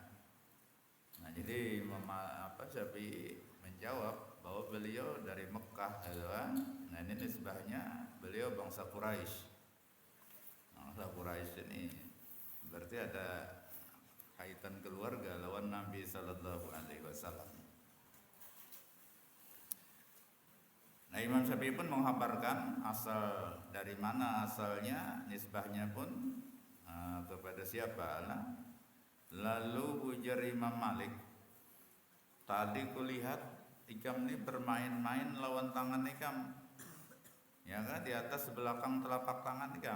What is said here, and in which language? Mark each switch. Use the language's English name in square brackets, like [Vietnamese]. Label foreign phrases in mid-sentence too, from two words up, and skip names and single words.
[Indonesian] Nah, jadi Imam Syafi'i menjawab bahwa beliau dari Mekah, kan? Nah, ini nisbahnya beliau bangsa Quraisy. Bangsa Quraisy ini berarti ada kaitan keluarga lawan Nabi [Arabic] صلى الله عليه وسلم. [Indonesian] Nah, Imam Syafi'i pun menghabarkan asal dari mana asalnya, nisbahnya pun kepada siapa? [Banjar] Lalu ujar Imam Malik, tadi kulihat ikam ini bermain-main lawan tangan ikam, ya kan, di atas belakang telapak tangan ikam.